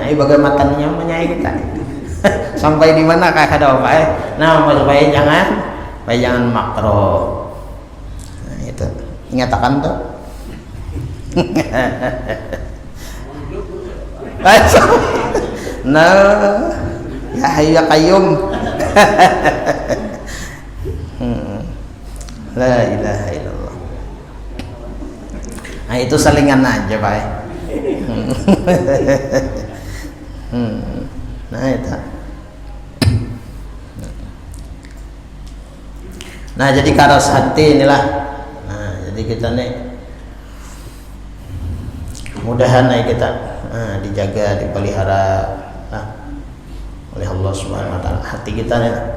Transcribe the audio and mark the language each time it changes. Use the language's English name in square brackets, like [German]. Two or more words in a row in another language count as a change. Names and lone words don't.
[Banjar] Bagaimana nyamannya kita sampai di mana kah kada apa nah supaya jangan makruh. Nah itu ingatakan tuh. Nah [Arabic] يا حي يا قيوم. لا إله إلا الله. [Banjar] Nah itu salingan aja Pak. Nah itu Nah, jadi karas hati inilah. Nah, jadi kita nih mudahan kita dijaga, dipelihara oleh Allah [Arabic] سبحانه وتعالى [Banjar] hati kita nih.